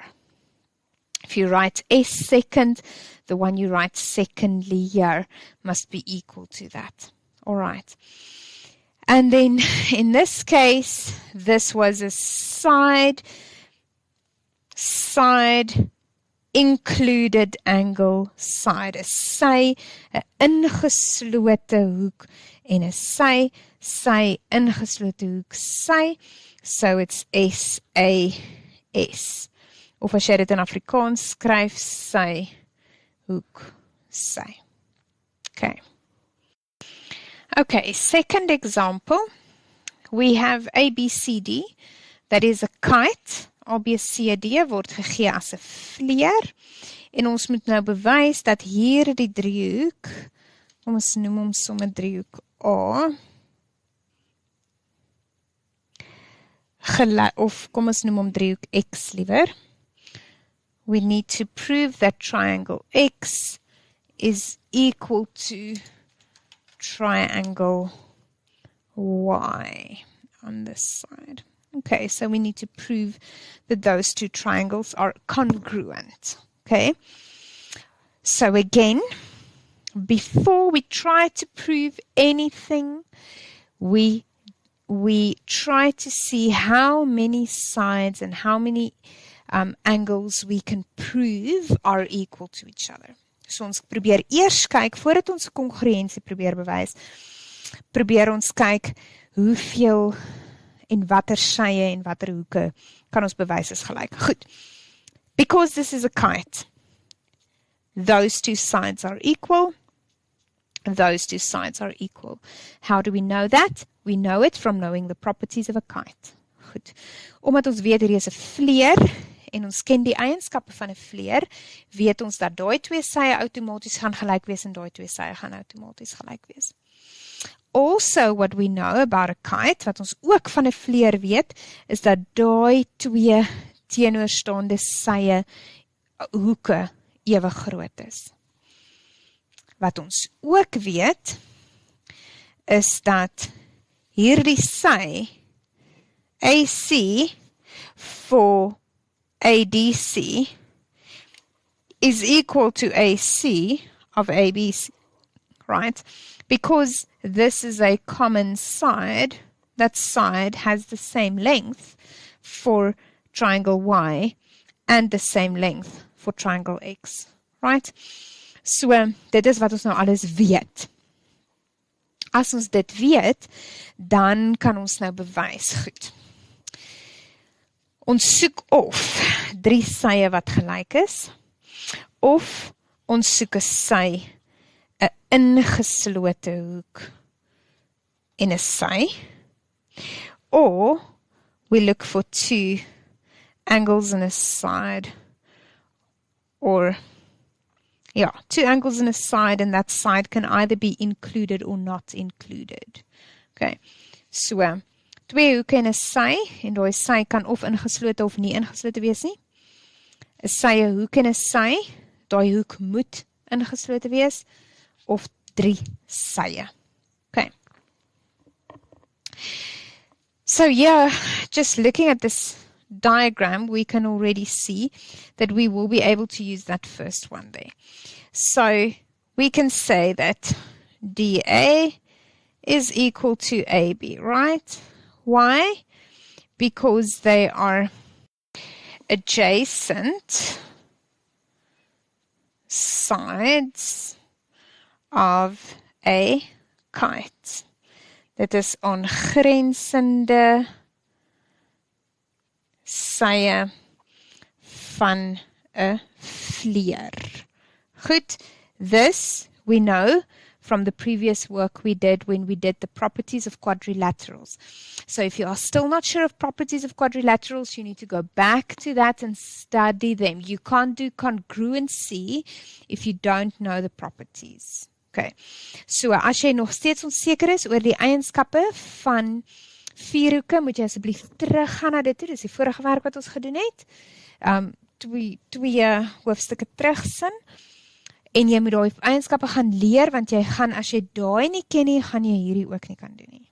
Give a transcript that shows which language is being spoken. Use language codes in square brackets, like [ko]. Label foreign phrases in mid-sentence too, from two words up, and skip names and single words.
[en] If you write S second, the one you write secondly here must be equal to that. All right. And then in this case, this was a side included angle side. [af] 'n sy, 'n ingeslote hoek en 'n sy ingeslote hoek sy. [en] So it's SAS. [af] Of as jy dit in Afrikaans skryf, sy, hoek, sy. [en] Okay, second example. We have ABCD, that is a kite. [af] ABCD word gegee as 'n vleer. En ons moet nou bewys dat hier die driehoek, kom ons noem hom sommer driehoek A, of kom ons noem hom driehoek X liewer. [en] We need to prove that triangle X is equal to triangle Y on this side. Okay, so we need to prove that those two triangles are congruent. Okay, so again, before we try to prove anything, we try to see how many sides and how many angles we can prove are equal to each other. [af] So ons probeer eers kyk, voordat ons kongruensie probeer bewys, probeer ons kyk hoeveel en watter sye en watter hoeke kan ons bewys is gelyk. Goed. [en] Because this is a kite, those two sides are equal, those two sides are equal. How do we know that? We know it from knowing the properties of a kite. [af] Goed. Omdat ons weet hier is 'n vleer en ons ken die eienskappe van 'n vleer, weet ons dat daai twee sye outomaties gaan gelyk wees en daai twee sye gaan outomaties gelyk wees. [en] Also, what we know about a kite, [af] wat ons ook van 'n vleer weet, is dat daai twee teenoorstaande sye hoeke ewig groot is. Wat ons ook weet, is dat hierdie sy AC [en] for ADC is equal to AC of ABC, right? Because this is a common side, that side has the same length for triangle Y and the same length for triangle X, right? So, [af] dit is wat ons nou alles weet. As ons dit weet, dan kan ons nou bewys. Goed. Ons soek of 3 sye wat gelyk is, of ons soek 'n sy, 'n ingeslote hoek en 'n sy, [en] or we look for 2 angles in a side, or 2 angles in a side, and that side can either be included or not included. [af] Okay, so 2 hoeke en 'n sy, en daai sy kan of ingeslote of nie ingeslote wees nie. 'n sy, 'n hoek en 'n sy, daai hoek moet ingeslote wees, of 3 sye. Okay. [en] So yeah, just looking at this diagram, we can already see that we will be able to use that first one there. So we can say that DA is equal to AB, right? Why? Because they are adjacent sides of a kite. [af] Dit is aangrensende sye van 'n vleer. Goed, [en] this we know from the previous work we did when we did the properties of quadrilaterals. So if you are still not sure of properties of quadrilaterals, you need to go back to that and study them. You can't do congruency if you don't know the properties. [af] Okay, so as jy nog steeds onseker is oor die eienskappe van vierhoeke, moet jy asseblief teruggaan na dit toe. Dis die vorige werk wat ons gedoen het. Twee hoofstukke terugsin. En jy moet daai eienskappe gaan leer, want jy gaan, as jy daai nie ken nie, gaan jy hierdie ook nie kan doen nie.